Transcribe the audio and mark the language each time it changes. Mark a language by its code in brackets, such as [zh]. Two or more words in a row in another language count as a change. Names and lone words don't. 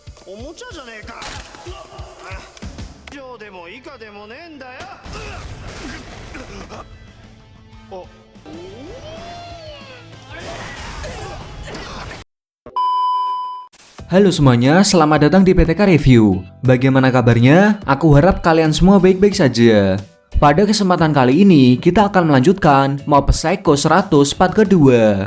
[ja] おもちゃじゃねえか。以上でも以下でもねえんだよ。お。 [id] Halo semuanya, selamat datang di PTK Review. Bagaimana kabarnya? Aku harap kalian semua baik-baik saja. Pada kesempatan kali ini, kita akan melanjutkan Mob Psycho 100 part kedua.